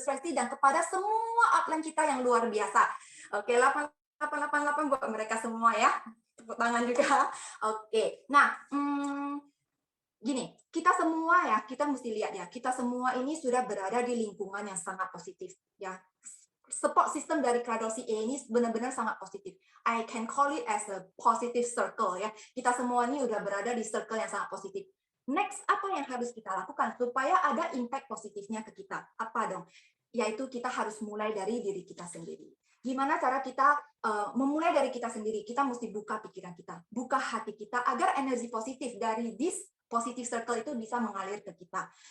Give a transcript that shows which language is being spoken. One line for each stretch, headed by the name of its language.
Indonesian: Tracy, dan kepada semua upline kita yang luar biasa. Oke, 888 buat mereka semua ya. Tepuk tangan juga. Oke, nah, gini, kita semua ya, kita mesti lihat ya, kita semua ini sudah berada di lingkungan yang sangat positif ya. Support system dari Cradle CA ini benar-benar sangat positif.
English: I can call it as a positive circle ya.
Indonesian: Kita semua ini udah berada di circle yang sangat positif. Next, apa yang harus kita lakukan supaya ada impact positifnya ke kita? Apa dong? Yaitu kita harus mulai dari diri kita sendiri. Gimana cara kita memulai dari kita sendiri? Kita mesti buka pikiran kita, buka hati kita, agar energi positif dari
English: this positive circle
Indonesian: itu bisa mengalir ke kita.